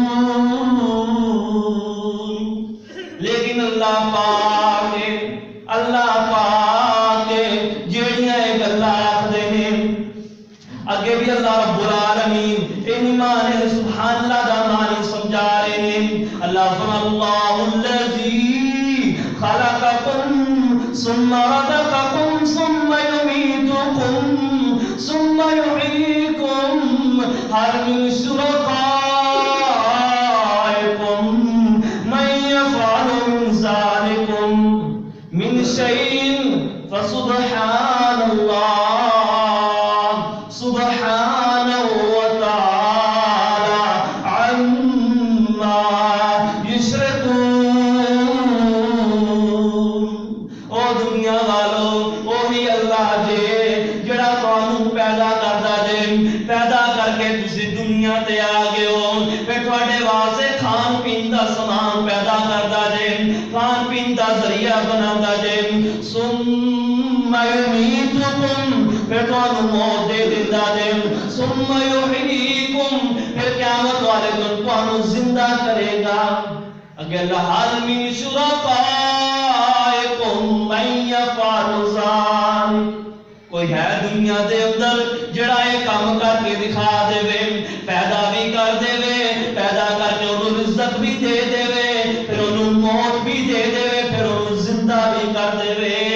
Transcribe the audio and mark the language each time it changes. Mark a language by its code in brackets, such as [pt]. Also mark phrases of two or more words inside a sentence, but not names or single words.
[pa] لیکن اللہ پاک جیڑیاں ایک اللہ آخدے نے، اگے بھی [ar] اللہ رب العالمین [pa] ان معنی [ar] سبحان اللہ [pa] دا معنی سمجھا رہے نے۔ [ur] اللہ فرماتا [ar] اللہ الذی خلقکم ثم رزقکم ثم یمیتکم ثم یحییکم هل من شرکائکم من یفعل من ذلکم من شیء فسبحان اللہ سبحانہ وتعالی عما یشرکون۔ [pa] او دنیا والو، وہی اللہ جے جڑا تانوں پیدا کردا جے، پیدا کر کے تسی دنیا تے آ گئے ہو، پھر تواڈے واسطے کھان پین دا سامان پیدا کردا جے، کھان پین دا ذریعہ بنادا جے، [ar] ثم یمیتکم، [pa] پھر تانوں موت دے دیندا جے، [ar] ثم یحییکم، [pa] پھر قیامت والے دن تانوں زندہ کرے گا۔ اگر [ar] اللہ حال من شرکائکم من یفعل ذلک، [pa] کوئی ہے دنیا دے اندر جڑا یہ کام کر کے دکھا دے وے، پیدا بھی کر دے وے، پیدا کر کے انہوں رزق بھی دے دے وے، پھر انہوں موت بھی دے دے وے، پھر انہوں زندہ بھی کر دے وے؟